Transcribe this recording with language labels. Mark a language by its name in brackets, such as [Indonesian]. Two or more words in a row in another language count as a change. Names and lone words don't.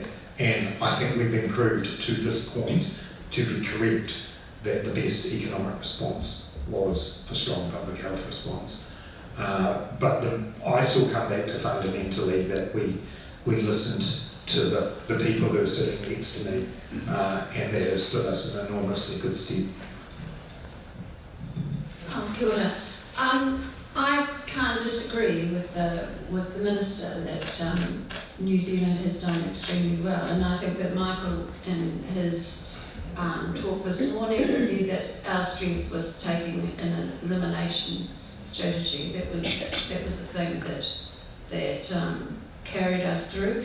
[English] And I think we've been proved to this point to be correct that the best economic response was a strong public health response. But I still come back to fundamentally that we listened to the people who are sitting next to me, and that has stood us in enormously good stead. [Māori] Kia ora. [English] I can't disagree with the Minister that New Zealand has done extremely well, and I think that Michael in his talk this morning said that our strength was taking an elimination strategy. That was the thing that carried us through.